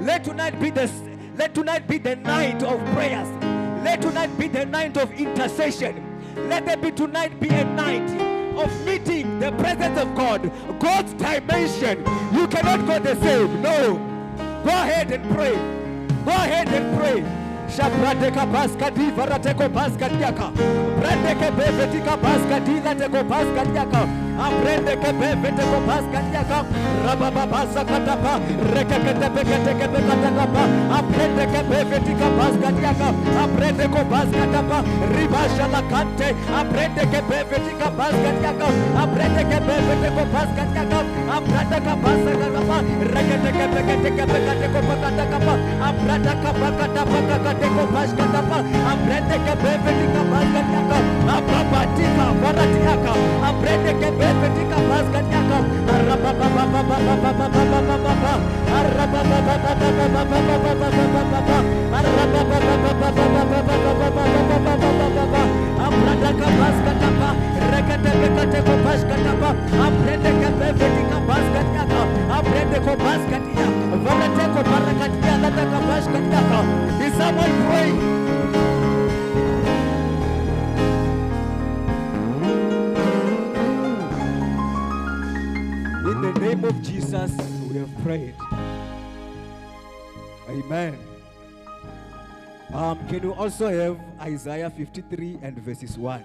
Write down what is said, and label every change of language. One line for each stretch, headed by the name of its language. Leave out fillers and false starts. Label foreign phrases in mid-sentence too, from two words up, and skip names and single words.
English: Let tonight be the night of prayers. Let tonight be the night of intercession. Let there be tonight be a night of meeting the presence of God. God's dimension. You cannot go the same. No. Go ahead and pray. Go ahead and pray. Shabradeka baskati varateko baskatiaka. Brandeke bevetika baskatila teko baskatiaka. Aprendeke beveteko baskatiaka. Rababa basakatapa. Rekekete beketeke bekatakapa. Aprendeke bevetika baskatiaka. Aprendeko baskatapa. Ribasha lakante. Aprendeke bevetika baskatiaka. Aprendeke beveteko baskatiaka. Aprendeka basakatapa. Rekekete beketeke bekateko bekatakapa. Aprendeka bakatapa. Teko baskatapa, aprende ke bevetika baskatiaka, apapatika baratiaka, aprende ke bevetika baskatiaka, aprendeka baskatapa, rekete bekateko baskatapa, aprende ke bevetika baskatiaka, aprende ko baskatia, varateko barakatia lataka baskatiaka. Is someone praying? In the name of Jesus, we have prayed. Amen. Can you also have Isaiah 53 and verses 1?